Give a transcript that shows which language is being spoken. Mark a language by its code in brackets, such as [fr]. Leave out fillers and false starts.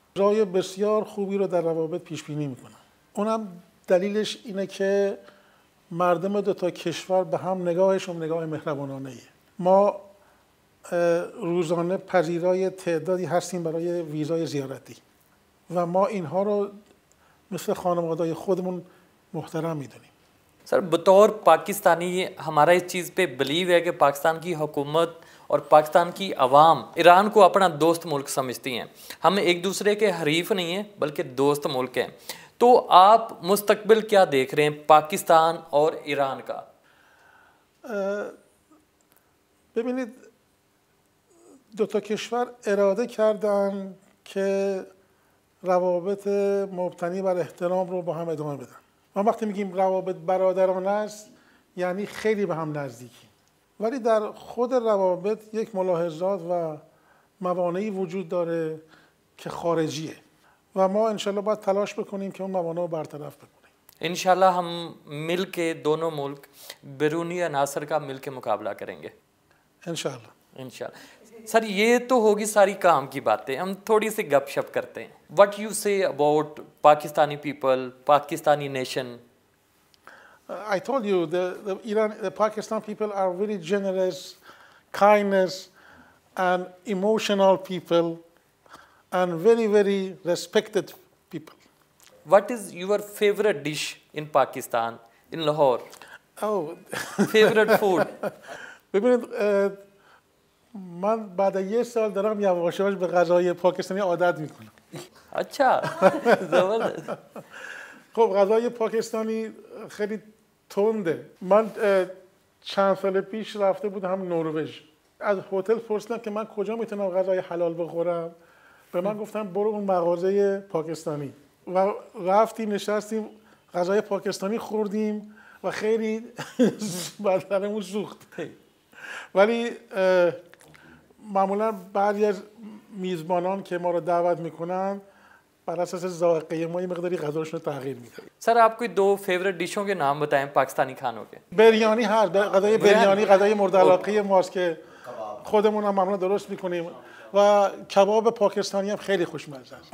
[fa] رای بسیار خوبی رو در روابط پیش بینی میکنم. اونم دلیلش اینه که مردم دو تا کشور به هم نگاهشون نگاه مهربانانه‌ایه. ما روزانه پذیرای تعدادی هستیم برای ویزای زیارتی و ما اینها رو مثل خانواده‌های خودمون محترم میدونیم. [hi] Sir बतौर पाकिस्तानी हमारा इस चीज़ पे बिलीव है कि पाकिस्तान की हुकूमत और पाकिस्तान की आवाम ईरान को अपना दोस्त मुल्क समझती हैं। हम एक दूसरे के हरीफ नहीं हैं बल्कि दोस्त मुल्क हैं। तो आप मुस्तकबिल क्या देख रहे हैं पाकिस्तान और ईरान का? [fa] ببینید دو تا کشور اراده کردن که روابط مبتنی بر احترام رو با هم ادامه بدن. ما وقتی میگیم روابط برادرانه است یعنی خیلی به هم نزدیکی، ولی در خود روابط یک ملاحظات و موانعی وجود داره که خارجیه و ما انشالله باید تلاش بکنیم که اون موانع رو برطرف بکنیم. [hi] इंशाल्लाह हम मिल के दोनों मुल्क बैरूनी अनासर का मिल के मुकाबला करेंगे [fa] انشالله. [hi] इंशाल्लाह। सर ये तो होगी सारी काम की बातें, हम थोड़ी सी गपशप करते हैं। [en] What you say about Pakistani people, Pakistani nation? I told you the Pakistan people are very generous, kindness and emotional people and very, very respected people. What is your favorite dish in Pakistan, in Lahore? Oh, Favorite food? [fa] ببینید من بعد یه سال دارم یواش یواش به غذای پاکستانی عادت میکنم. [hi] अच्छा जबरदस्त। [fa] خب غذای پاکستانی خیلی تنده. من چند سال پیش رفته بودم نروژ. از هتل پرسیدم که من کجا میتونم غذای حلال بخورم. به من گفتن برو اون مغازه پاکستانی و رفتیم نشستیم غذای پاکستانی خوردیم و خیلی بدنمون سوخت. ولی معمولا بعضی از میزبانان که ما رو دعوت میکنن بر اساس ذائقه ما یه مقداری غذاشون رو تغییر میدن. [hi] Sir आप कोई दो favourite डिशों के नाम बताएं पाकिस्तानी खानों के। [fa] بریانی هست، غذای بریانی غذای مورد علاقه ماست که خودمون هم معمولا درست میکنیم و کباب پاکستانی هم خیلی خوشمزه است.